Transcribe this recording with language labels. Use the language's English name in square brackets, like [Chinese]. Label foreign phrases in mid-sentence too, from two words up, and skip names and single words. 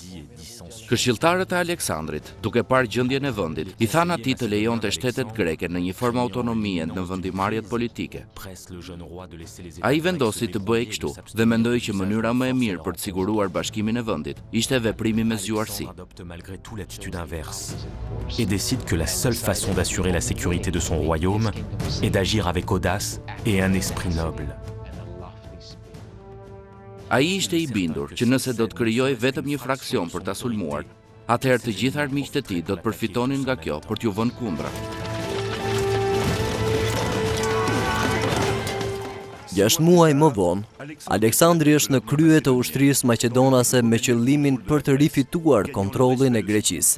[Albanian] Këshilltarët e Aleksandrit, duke parë gjendjen e vendit, i thanë atij të lejonte shtetet greke në një formë autonomie në vendimarrjet politike. Ai vendosi të bëhej kështu dhe mendoi që mënyra më e mirë për të siguruar bashkimin e vendit ishte veprimi me zgjuarsi. [French] Et décide que la seule façon d'assurer la sécurité de son royaume est d'agir avec audace et un esprit noble. [Albanian] Ai ishte i bindur që nëse do të krijojë vetëm një fraksion për ta sulmuar, atëherë të gjithë armiqtë e tij do të përfitonin nga kjo për t'u vënë kundra. 6 muaj më vonë, Aleksandri është në krye të ushtrisë maqedonase me qëllimin për të rifituar kontrollin e Greqisë.